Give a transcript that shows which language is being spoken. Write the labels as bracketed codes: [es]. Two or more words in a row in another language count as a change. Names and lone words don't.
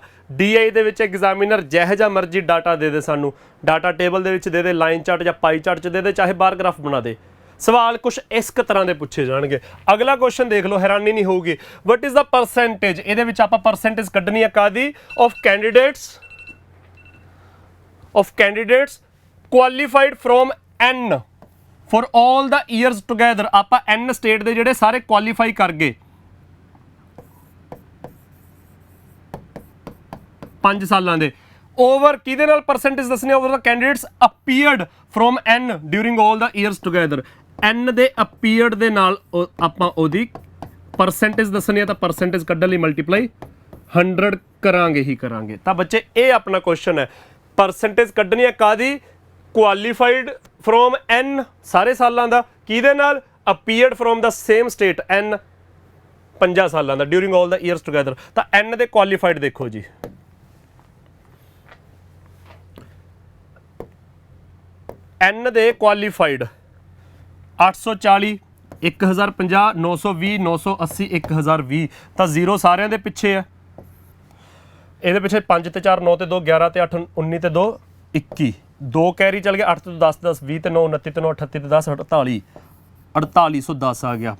[pa] DI ਦੇ ਵਿੱਚ ਐਗਜ਼ਾਮੀਨਰ ਜਿਹੋ ਜਿਹਾ ਮਰਜ਼ੀ ਡਾਟਾ ਦੇ ਦੇ, ਸਾਨੂੰ [en] data table [pa] ਦੇ ਵਿੱਚ ਦੇ ਦੇ, [en] line chart [pa] ਜਾਂ [en] pie chart [pa] 'ਚ ਦੇ ਦੇ, ਚਾਹੇ [en] bar graph [pa] ਬਣਾ ਦੇ, ਸਵਾਲ ਕੁਛ ਇਸ ਤਰ੍ਹਾਂ ਦੇ ਪੁੱਛੇ ਜਾਣਗੇ। ਅਗਲਾ ਕੁਐਸਚਨ ਦੇਖ ਲਓ, ਹੈਰਾਨੀ ਨਹੀਂ ਹੋਊਗੀ। [en] what is the percentage, [pa] ਇਹਦੇ ਵਿੱਚ ਆਪਾਂ ਪਰਸੈਂਟੇਜ ਕੱਢਣੀ ਹੈ ਕਾਦੀ, [en] of candidates qualified from N for all the years together. [pa] ਆਪਾਂ N ਸਟੇਟ ਦੇ ਜਿਹੜੇ ਸਾਰੇ ਕੁਆਲੀਫਾਈ ਕਰ ਗਏ 5 ਸਾਲਾਂ ਦੇ, ਓਵਰ ਕਿਹਦੇ ਨਾਲ ਪਰਸੈਂਟੇਜ ਦੱਸਣੀ, [en] over the candidates appeared from N during all the years together. [pa] N ਦੇ ਅਪੀਅਰਡ ਦੇ ਨਾਲ ਆਪਾਂ ਉਹਦੀ ਪਰਸੈਂਟੇਜ ਦੱਸਣੀ ਹੈ, ਤਾਂ ਪਰਸੈਂਟੇਜ ਕੱਢਣ ਲਈ ਮਲਟੀਪਲਾਈ 100 ਕਰਾਂਗੇ ਹੀ ਕਰਾਂਗੇ। ਤਾਂ ਬੱਚੇ ਇਹ ਆਪਣਾ ਕੁਐਸਚਨ ਹੈ, ਪਰਸੈਂਟੇਜ ਕੱਢਣੀ ਹੈ ਕਾਦੀ, [en] qualified from N [pa] ਸਾਰੇ ਸਾਲਾਂ ਦਾ, ਕਿਹਦੇ ਨਾਲ, [en] appeared from the same state N [pa] 5 ਸਾਲਾਂ ਦਾ, [en] during all the years together. [pa] ਤਾਂ N ਦੇ ਕੁਆਲੀਫਾਈਡ ਦੇਖੋ ਜੀ, N ਦੇ ਕੁਆਲੀਫਾਈਡ 840, 1050, 920, 980, 1020। ਤਾਂ 0 ਸਾਰਿਆਂ ਦੇ ਪਿੱਛੇ ਆ, ਇਹਦੇ ਪਿੱਛੇ 5 ਤੇ 4 9 ਤੇ 2 11 ਤੇ 8 19 ਤੇ 2 21, 2 ਕੈਰੀ ਚਲ ਗਿਆ, 8 ਤੇ 10 10 20 ਤੇ 9 29 ਤੇ 9 38 ਤੇ 10 48, 4810 ਆ ਗਿਆ।